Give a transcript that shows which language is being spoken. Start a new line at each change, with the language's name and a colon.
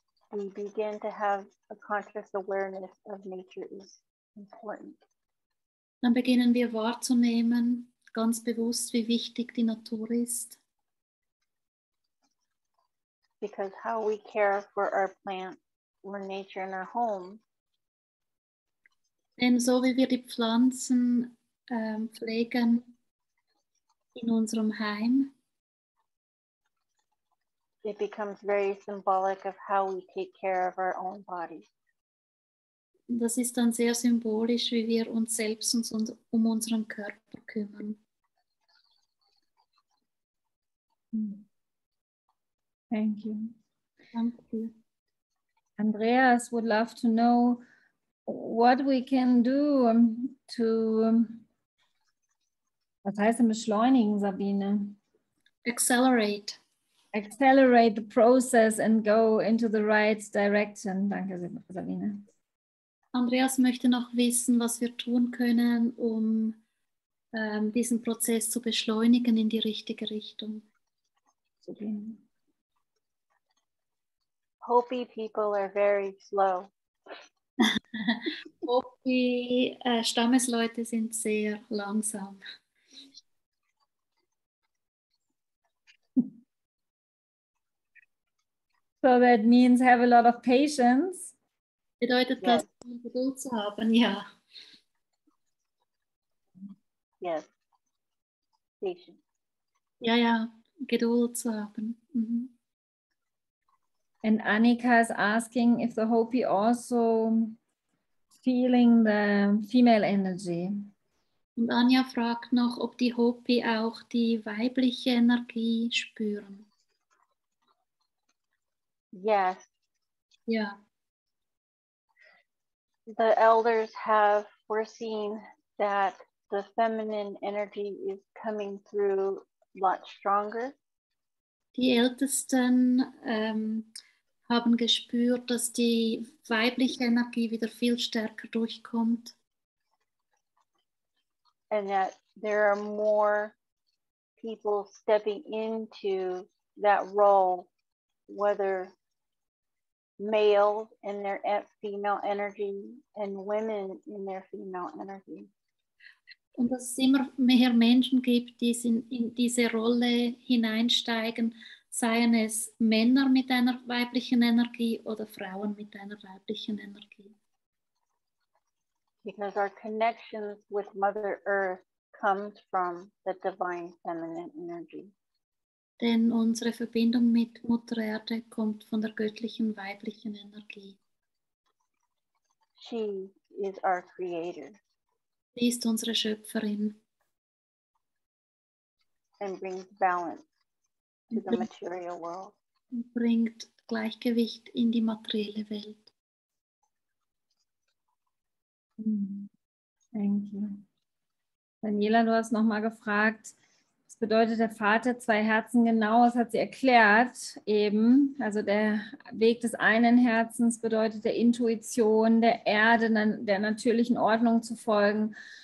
English: we begin to have a conscious awareness of nature is important.
German: dann beginnen wir wahrzunehmen, ganz bewusst, wie wichtig die Natur ist.
English: Because how we care for our plants or nature in our home
German: Denn so wie wir die Pflanzen pflegen in unserem Heim,
English: it becomes very symbolic of how we take care of our own bodies.
German: das ist dann sehr symbolisch, wie wir uns selbst um unseren Körper kümmern.
English: Thank you.
German: Danke dir.
English: Andreas would love to know what we can do to,
German: was heißt denn beschleunigen,
English: Sabine? Accelerate. Accelerate the process and go into the right direction.
German: Danke, Sabine. Andreas möchte noch wissen, was wir tun können, um diesen Prozess zu beschleunigen in die richtige Richtung. Sabine.
English: Hopi people are very slow.
German: Die Stammesleute sind sehr langsam.
English: So that means have a lot of patience.
German: Bedeutet das, Geduld zu haben? Ja.
English: Yes. Patience.
German: Ja, Geduld zu haben. Mhm.
English: And Annika is asking if the Hopi also feeling the female energy.
German: Und Anja fragt noch, ob die Hopi auch die weibliche Energie spüren.
English: Yes.
German: Ja.
English: The elders have foreseen that the feminine energy is coming through a lot stronger.
German: Die Ältesten haben gespürt, dass die weibliche Energie wieder viel stärker durchkommt.
English: And that there are more people stepping into that role, whether males in their female energy and women in their female energy.
German: Und dass es immer mehr Menschen gibt, die in diese Rolle hineinsteigen, seien es Männer mit einer weiblichen Energie oder Frauen mit einer weiblichen Energie.
English: Because our connections with Mother Earth comes from the divine feminine energy.
German: Denn unsere Verbindung mit Mutter Erde kommt von der göttlichen weiblichen Energie.
English: She is our creator.
German: Sie ist unsere Schöpferin.
English: And brings balance to the material world.
German: Und bringt Gleichgewicht in die materielle Welt.
English: Thank you.
German: Daniela, du hast nochmal gefragt, was bedeutet der Vater zwei Herzen genau? Das hat sie erklärt eben. Also der Weg des einen Herzens bedeutet der Intuition, der Erde, der natürlichen Ordnung zu folgen.